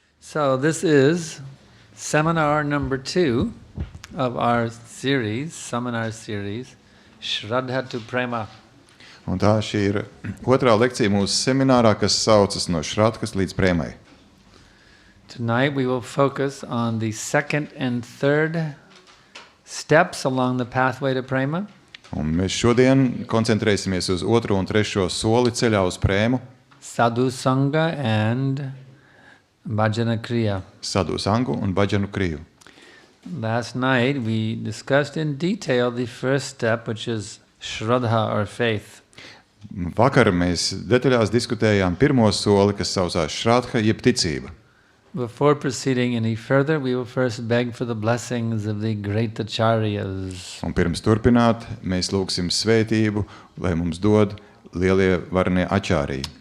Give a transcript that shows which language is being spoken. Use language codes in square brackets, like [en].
[en] So this is seminar number 2 of our seminar series, Sraddha to Prema. [lv] Un tā šī ir otrā lekcija mūsu seminārā, kas saucas no Šradhas līdz Premai. [en] Tonight we will focus on the second and third steps along the pathway to Prema. [lv] Un mēs šodien koncentrēsimies uz otro un trešo soli ceļā uz Prēmu. [en] Sadhu Sangha and Bhajana Kriya. [lv] Sadhu Sangu un Bhajanu Kriju. [en] Last night we discussed in detail the first step, which is Shraddha or faith. [lv] Vakar mēs detaļās diskutējām pirmo soli, kas saucās Šradha, jeb ticība. [en] Before proceeding any further, we will first beg for the blessings of the great acharyas. [lv] Un pirms turpināt, mēs lūgsim svētību, lai mums dod lielie varenie ačāriji.